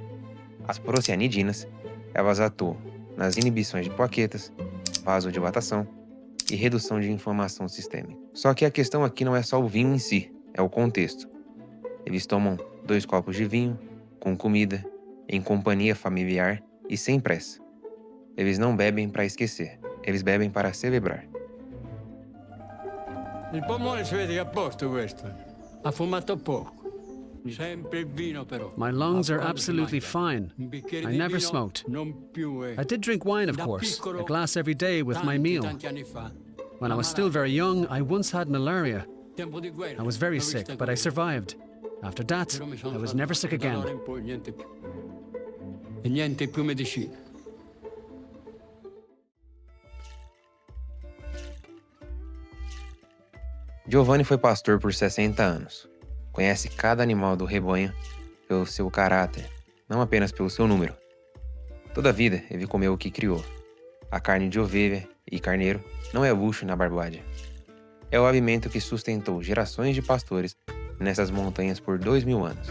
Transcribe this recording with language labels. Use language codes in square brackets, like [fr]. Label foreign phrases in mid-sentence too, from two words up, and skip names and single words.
[pt] As procianidinas, elas atuam nas inibições de plaquetas, vasodilatação e redução de inflamação sistêmica. Só que a questão aqui não é só o vinho em si, é o contexto. Eles tomam 2 copos de vinho, com comida, em companhia familiar e sem pressa. Eles não bebem para esquecer, eles bebem para celebrar. [it] Il polmone si vede che è a posto questo. Ha fumato poco. Sempre il vino però. [en] My lungs are absolutely fine. I never smoked. I did drink wine, of course, a glass every day with my meal. When I was still very young, I once had malaria. I was very sick, but I survived. After that, I was never sick again. [it] E niente più medicina. [pt] Giovanni foi pastor por 60 anos. Conhece cada animal do rebanho pelo seu caráter, não apenas pelo seu número. Toda a vida ele comeu o que criou. A carne de ovelha e carneiro não é luxo na Barbádia. É o alimento que sustentou gerações de pastores nessas montanhas por 2.000 anos.